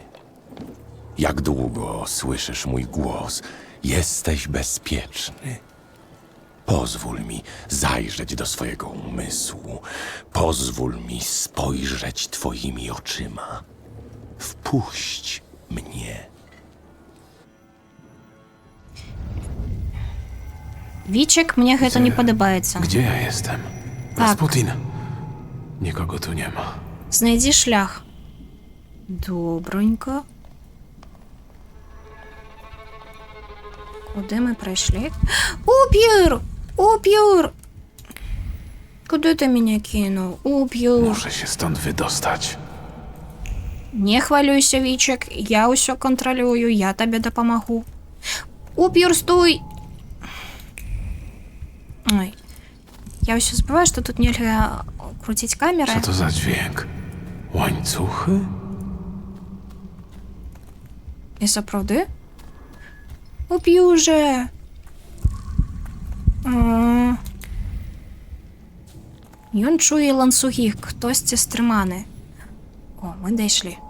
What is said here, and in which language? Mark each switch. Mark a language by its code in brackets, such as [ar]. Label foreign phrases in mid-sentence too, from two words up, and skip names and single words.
[pl] Jak długo słyszysz mój głos, jesteś bezpieczny. Pozwól mi zajrzeć do swojego umysłu. Pozwól mi spojrzeć twoimi oczyma. Wpuść mnie. [be] Вічик, мне гэта не падабаецца. [pl] Gdzie ja jestem? Tak. Rasputin. Nikogo tu nie ma. [be] Знайдзі шлях. Добренько. [uk] Куди ми прийшли? Уп'юр! Уп'юр! Куди ти мене кинув? Уп'юр! [pl] Muszę się stąd wydostać. [uk] Не хвалюйся, Вічик. Я усё контролюю, я тобі допомогу. Уп'юр, стой! Ой. [ru] Я усё забываю, что тут нельзя крутить камеры. [pl] Co to za dźwięk? Łańcuchy? [be] І сапраўды? Уп'юрже! Ён чуе ланцугі, хтосьці стрыманы. О, мы дайшлі.